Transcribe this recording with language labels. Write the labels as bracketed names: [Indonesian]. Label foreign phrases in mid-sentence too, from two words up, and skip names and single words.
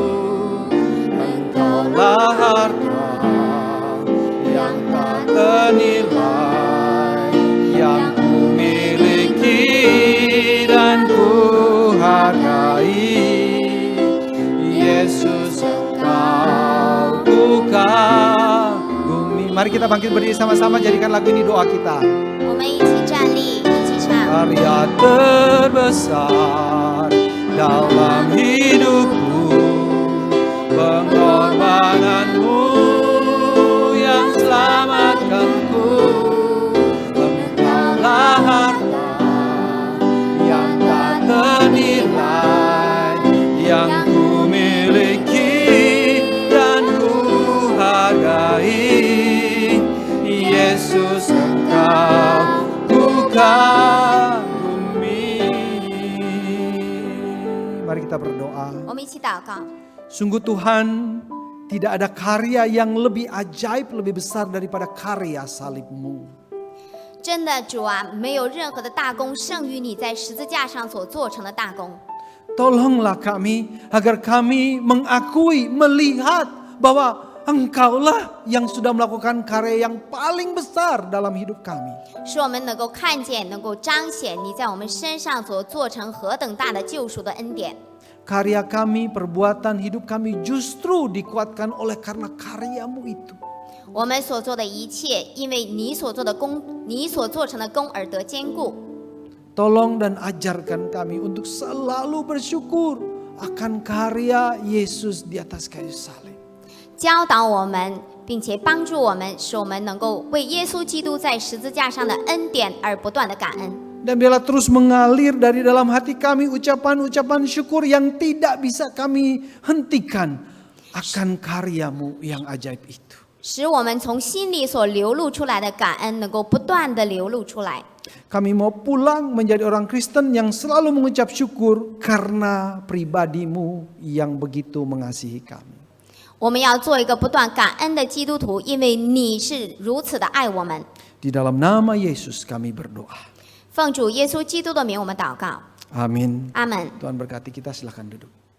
[Indonesian] Engkaulah harta yang tak ternilai, yang ku miliki dan ku hargai. Yesus Engkau kagumi. Mari kita bangkit berdiri sama-sama, jadikan lagu ini doa kita. [Chinese] 我们一起站立，一起唱。 [Indonesian] Karya terbesar dalam hidupku, pengorbananmu yang selamatkanku. Engkaulah harta yang tak ternilai, yang ku miliki dan ku hargai. Yesus Engkau ku kagumi. Mari kita berdoa. [Chinese] 我们一起祷告。 [Indonesian] Sungguh Tuhan, tidak ada karya yang lebih ajaib, lebih besar daripada karya salib-Mu. [Chinese] 真的主啊，没有任何的大功胜于你在十字架上所做成的大功。 [Indonesian] Tolonglah kami agar kami mengakui, melihat bahwa Engkaulah yang sudah melakukan karya yang paling besar dalam hidup kami. [Chinese] 使我们能够看见，能够彰显你在我们身上所做成何等大的救赎的恩典。 [Indonesian] Karya kami, perbuatan hidup kami justru dikuatkan oleh karena karya-Mu itu. [Chinese] 我们所做的一切，因为你所做的功，你所做成的功而得坚固。 [Indonesian] Tolong dan ajarkan kami untuk selalu bersyukur akan karya Yesus di atas kayu salib. [Chinese] 教导我们，并且帮助我们，使我们能够为耶稣基督在十字架上的恩典而不断的感恩。 [Indonesian] Dan biarlah terus mengalir dari dalam hati kami ucapan-ucapan syukur yang tidak bisa kami hentikan akan karya-Mu yang ajaib itu. [Chinese] 使我们从心里所流露出来的感恩能够不断的流露出来。 [Indonesian] Kami mau pulang menjadi orang Kristen yang selalu mengucap syukur karena pribadi-Mu yang begitu mengasihi kami. [Chinese] 我们要做一个不断感恩的基督徒，因为你是如此的爱我们。 [Indonesian] Di dalam nama Yesus kami berdoa. [Chinese] 奉主耶稣基督的名，我们祷告。 [Indonesian] Amin. [Chinese] 阿门。 [Indonesian] Tuhan berkati kita, silakan duduk.